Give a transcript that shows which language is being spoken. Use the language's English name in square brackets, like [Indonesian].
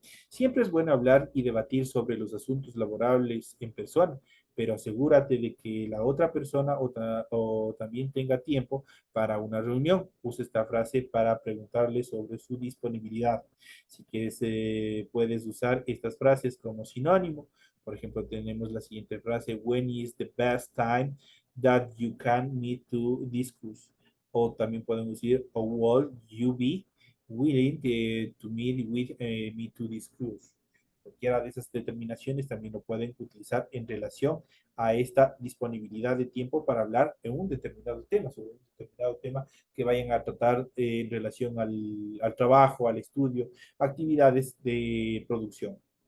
[Spanish] Siempre es bueno hablar y debatir sobre los asuntos laborables en persona, pero asegúrate de que la otra persona o también tenga tiempo para una reunión. Usa esta frase para preguntarle sobre su disponibilidad. Si quieres, puedes usar estas frases como sinónimo. Por ejemplo, tenemos la siguiente frase, [English] when is the best time that you can meet to discuss. [Spanish] O también podemos decir, [English] or will you be willing to meet with me to discuss. [Spanish] Cualquiera de esas determinaciones también lo pueden utilizar en relación a esta disponibilidad de tiempo para hablar en un determinado tema, sobre un determinado tema que vayan a tratar en relación al trabajo, al estudio, actividades de producción.